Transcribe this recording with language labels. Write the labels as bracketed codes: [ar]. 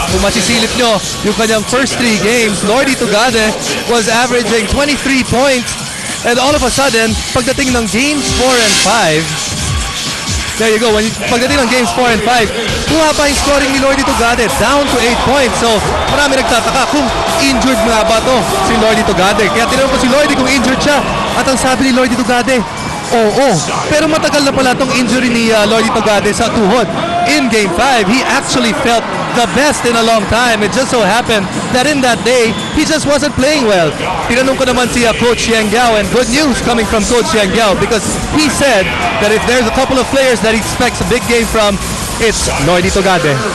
[tl] Kung masisilip nyo, yung kanyang [en] first 3 games, Lordy Tugade was averaging 23 points. And all of a sudden, [tl] pagdating ng [en] games 4 and 5, there you go. [tl] Pagdating ng games 4 and 5, bumaba yung scoring ni Lordy Tugade [en] down to 8 points. [tl] So, marami nagtataka kung injured nga ba to si Lordy Tugade. Kaya tinanong ko si Lordy kung injured siya. At ang sabi ni Lordy Tugade, oo. Pero matagal na pala tong injury ni Lordy Tugade sa tuhod. [en] In Game 5, he actually felt the best in a long time. It just so happened that in that day, he just wasn't playing well. [tl] Tinanong ko naman si [en] Coach Yang Giao, and good news coming from Coach Yang Giao because he said that if there's a couple of players that he expects a big game from, it's Lordy Tugade.